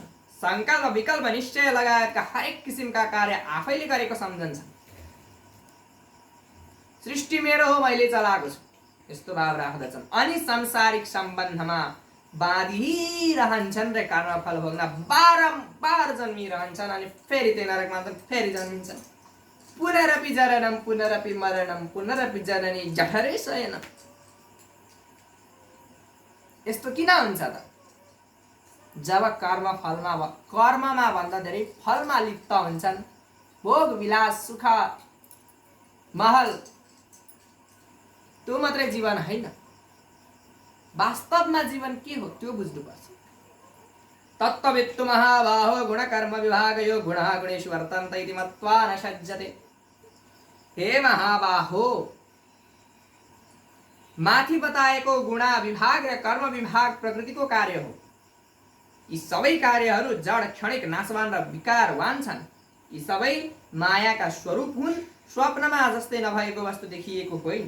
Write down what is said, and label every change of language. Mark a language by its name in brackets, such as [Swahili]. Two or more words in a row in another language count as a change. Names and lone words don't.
[Nepali] संकल्प विकल्प निश्चय लगायतका हरेक किसिमका कार्य आफैले गरेको सम्झन्छन्। सृष्टि मेरो हो, मैले चलाएको छु यस्तो भाव राख्दछन्। अनि सांसारिक सम्बन्धमा बाँधिरहन्छन् र कर्मफल भोग्न बारम्बार जन्मिरहन्छन्। अनि फेरि त्यही नरकमा त फेरि जन्मिन्छन्। [Sanskrit] पुनरपि जननम पुनरपि मरणम पुनरपि जननी जठरे शयनम। [Nepali] यस्तो किन हुन्छ त? जब कर्ममा भन्दा धेरै फलमा लिप्त हुन्छन्। भोग विलास सुख महल त्यो मात्रै जीवन होइन, वास्तवमा जीवन के हो त्यो बुझ्नुपर्छ। [Sanskrit] तत्त्ववित्तु महाबाहो गुणकर्म विभागयो गुणः गुणेषु वर्तन्त इति मत्वा न सज्जते। [Nepali] हे महाबाहो, माथि बताएको गुणा विभाग र कर्म विभाग प्रकृतिको कार्य हो। यी सबै कार्यहरू जड क्षणिक नाशवान र विकारवान छन्। यी सबै मायाका स्वरूप हुन्। स्वप्नमा जस्तै नभएको वस्तु देखिएको होइन।